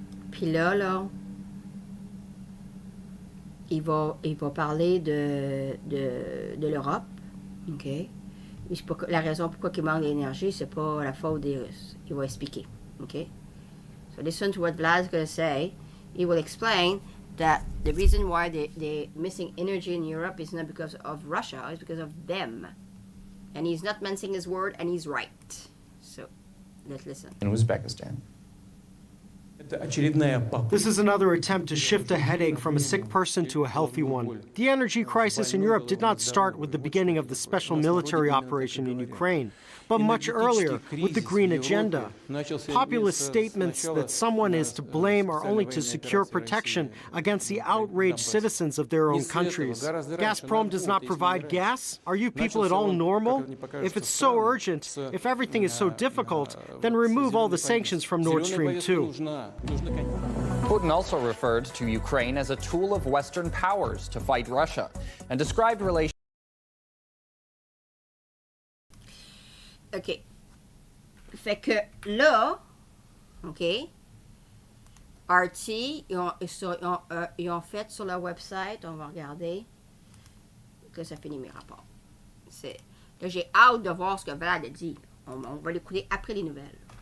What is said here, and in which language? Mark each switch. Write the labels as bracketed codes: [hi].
[fr] Puis là, il va parler de l'Europe. OK? La raison pourquoi il manque d'énergie, c'est pas la faute des Russes. Il va expliquer. OK? [en] So listen to what Vlad is going to say. He will explain that the reason why they're missing energy in Europe is not because of Russia, it's because of them. And he's not mincing his word, and he's right. So, let's listen. In Uzbekistan. This is another attempt to shift a headache from a sick person to a healthy one. The energy crisis in Europe did not start with the beginning of the special military operation in Ukraine, but much earlier with the Green Agenda. Populist statements that someone is to blame are only to secure protection against the outraged citizens of their own countries. Gazprom does not provide gas? Are you people at all normal? If it's so urgent, if everything is so difficult, then remove all the sanctions from Nord Stream 2. Putin also referred to Ukraine as a tool of Western powers to fight Russia and described relations. OK. [fr] Fait que là, OK, RT, ils ont fait sur leur website, on va regarder, que ça finit mes rapports. Là, j'ai hâte de voir ce que Vlad a dit. On va l'écouter après les nouvelles.